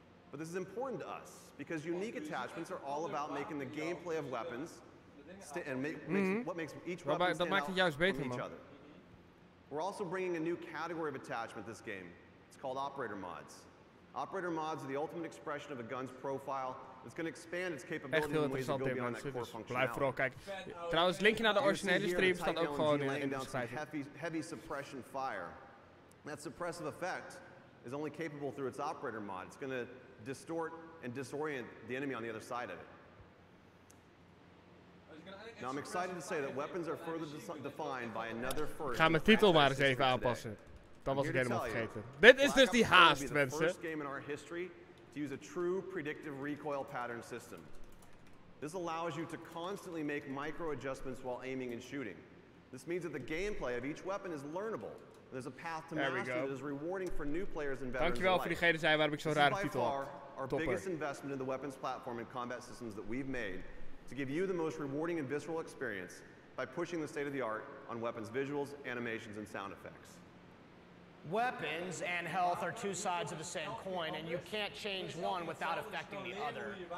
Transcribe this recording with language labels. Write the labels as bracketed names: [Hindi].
[English] But this is important to us, because unique attachments are all about making the gameplay of weapons and what makes each weapon stand out from each other. We're also bringing a new category of attachment this game. It's called operator mods. Operator mods are the ultimate expression of a gun's profile. It's going to expand its capabilities in ways that go beyond that core functionality. [Dutch] Blijf vooral kijken. Trouwens, linkje naar de originele stream staat ook gewoon in de beschrijving. [English] Heavy suppression fire. That suppressive effect is only capable through its operator mod. It's going to distort and disorient the enemy on the other side of it. Now I'm excited to say that weapons are further defined by another first. [Dutch] Ik ga mijn titel maar eens even aanpassen. Dat was ik helemaal vergeten. Dit is dus die haast, mensen. [English] First game in our history to use a true predictive recoil pattern system. This allows you to constantly make micro adjustments while aiming and shooting. This means that the gameplay of each weapon is learnable. There's a path to mastery that is rewarding for new players and veterans. [Dutch] Dankjewel voor diegene zei waarom ik zo'n rare titel had. [English] Our biggest investment in the weapons platform and combat systems that we've made to give you the most rewarding and visceral experience by pushing the state of the art on weapons visuals, animations, and sound effects. Weapons and health are two sides of the same coin, and you can't change one without affecting the other.